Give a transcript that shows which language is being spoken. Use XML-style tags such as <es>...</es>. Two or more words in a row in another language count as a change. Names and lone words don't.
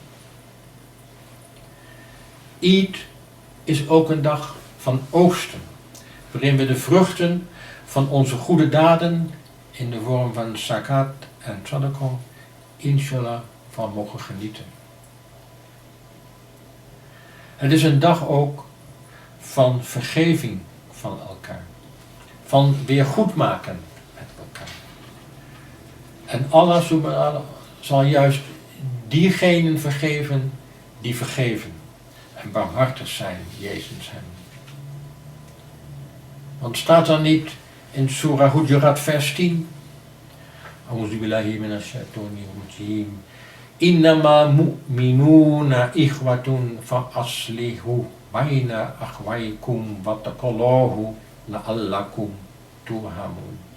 <nl>Eid is ook een dag van oogsten, waarin we de vruchten van onze goede daden in de vorm van zakat en sadaqa, inshallah, van mogen genieten. Het is een dag ook van vergeving van elkaar, van weer goed maken met elkaar. En Allah</nl> <ar>سبحانه وتعالى</ar> <nl>zal juist diegenen vergeven die vergeven en barmhartig zijn jegens hem. Want staat er niet in Surah Hujurat vers 10?</nl> <ar>أعوذ بالله من الشيطان الرجيم. إنما المؤمنون إخوة فأصلحوا بين أخويكم واتقوا الله لعلكم ترحمون.</ar>